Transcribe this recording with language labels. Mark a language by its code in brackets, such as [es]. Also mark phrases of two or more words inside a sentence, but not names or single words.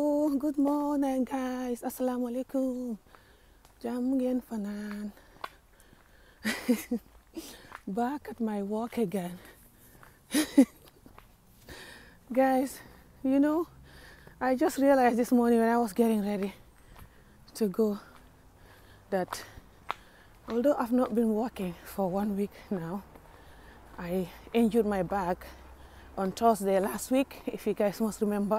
[en] good morning guys. Assalamualaikum. [wo] Jam ngeen fanaan. [en] Back at my work again. Guys, you know, I just realized this morning when I was getting ready to go that although I've not been working for 1 week now, I injured my back on Thursday last week, if you guys must remember.